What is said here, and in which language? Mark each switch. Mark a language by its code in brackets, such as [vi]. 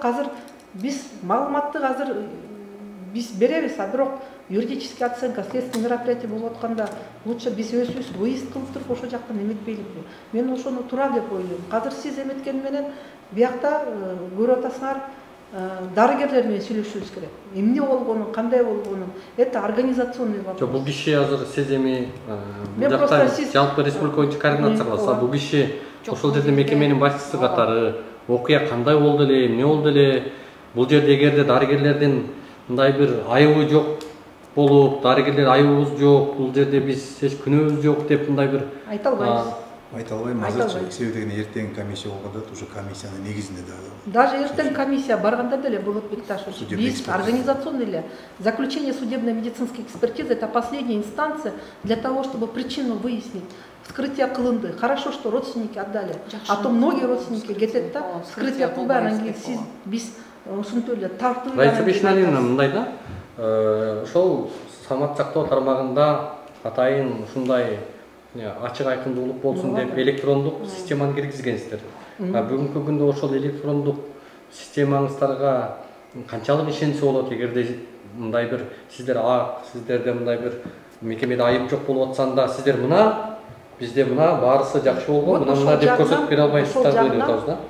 [ky] Азыр биз маалыматты азыр биз беребиз, бирок юридический оценка, следственный мероприятие болуп атканда лучше биз өзүбүз выезд кылып туруп ошол жактан эметпейликпи. Мен ошону туура деп ойлойм. Азыр сиз эметкени менен биякта көрүп атасыңар, дарыгерлер менен сүйлөшүбүз керек. Эмне болгонун, кандай болгонун, [ru] это организационный вопрос. [ky] Жок, бул киши азыр сиз эми бул жакта жалпы республика боюнча координация кыласыз. Бул киши ошол жерде мекеменин башчысы катары окуя кандай болду эле, эмне болду эле? Бул жерде эгерде дарыгерлердин мындай бир айыбы жок болуп, дарыгерлер айыбыбыз жок, бул жерде биз эч күнөөбүз жок деп мындай бир айта албайбыз. Айта албайм, азырчы. Себеби деген эртең комиссия болгондо уже комиссиянын негизинде [ru] Даже [ky] эртең комиссия барганда деле, [ru] Болот Бекташевич, биз организационный деле заключение судебно-медицинской экспертизы — это последняя инстанция для того, чтобы причину выяснить. [ky] Вскрытие кылынды. [ru] Хорошо, что родственники отдали. А то многие родственники [ky] кетет да, вскрытие кылбай, анан кийин сиз биз ушинтип эле тартып. Раиса Бешналина мындай да, ошол саламат сактоо тармагында атайын ушундай ачык айкындуулук болсун деп электрондук системаны киргизгенсиздер. Бүгүнкү күндө ошол электрондук системаңыздарга канчалык ишенсе болот, эгерде мындай бир сиздерде мындай бир мекемеде айып жок болуп атсанда, сиздер мына бизде мына баарысы жакшы болгон, мына деп көрсөтүп бере албайсыздар деп атабыз да.